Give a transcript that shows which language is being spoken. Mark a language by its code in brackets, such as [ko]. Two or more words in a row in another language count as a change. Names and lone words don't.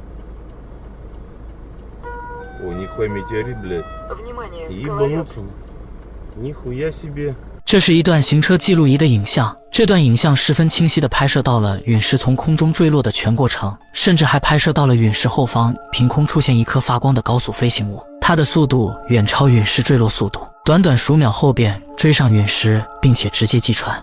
[ru] О, нихуя метеорит, блядь. Внимание, Ебануться. Нихуя себе. [zh] 这是一段行车记录仪的影像，这段影像十分清晰地拍摄到了陨石从空中坠落的全过程，甚至还拍摄到了陨石后方凭空出现一颗发光的高速飞行物，它的速度远超陨石坠落速度，短短数秒后便追上陨石，并且直接击穿。